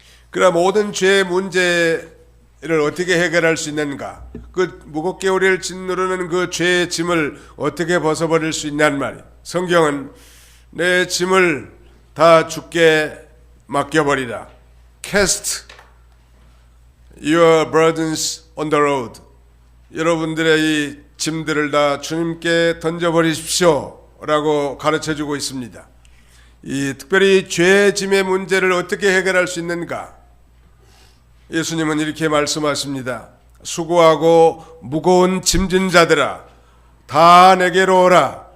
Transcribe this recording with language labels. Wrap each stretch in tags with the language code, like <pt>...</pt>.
<ko>그럼 모든 죄의 문제를 어떻게 해결할 수 있는가? 그 무겁게 우리를 짓누르는 그 죄의 짐을 어떻게 벗어버릴 수 있냔 말이에요. 성경은 내 짐을 다 주께 맡겨버리라.</ko> <en>Cast your burdens on the road.</en> <ko>여러분들의 이 짐들을 다 주님께 던져버리십시오 라고 가르쳐주고 있습니다. 이 특별히 죄의 짐의 문제를 어떻게 해결할 수 있는가? 예수님은 이렇게 말씀하십니다. 수고하고 무거운 짐진 자들아, 다 내게로 오라.</ko>